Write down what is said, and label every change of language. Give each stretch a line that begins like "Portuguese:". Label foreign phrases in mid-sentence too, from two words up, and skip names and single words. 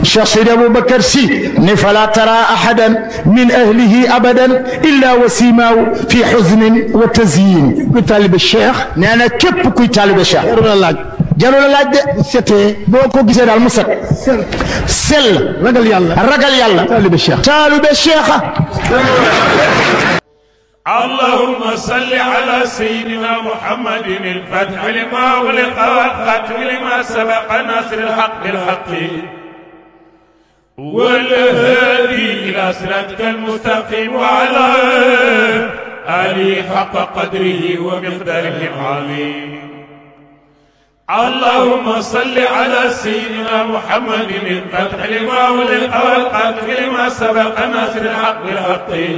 Arabic: Cheikh Sidi Aboubacar Sy ni فلا ترى أحدا من أهله أبدا إلا وسمه في حسن وتزيين
Wolof: kuy taalibe Cheikh nee na képp kuy taalibe Cheikh jarul a laaj de setee boo ko gisee daal mu set sell ragal yàlla taalibe Cheikh
Arabic: اللهم صل على سيدنا محمد الفتح لما أغلق والختم لما سبق ناصر الحق بالحق والهادي إلى صراطك المستقيم وعلى آله حق قدره ومقداره العظيم اللهم صل على سيدنا محمد الفتح لما أغلق والختم لما سبق ناصر الحق بالحق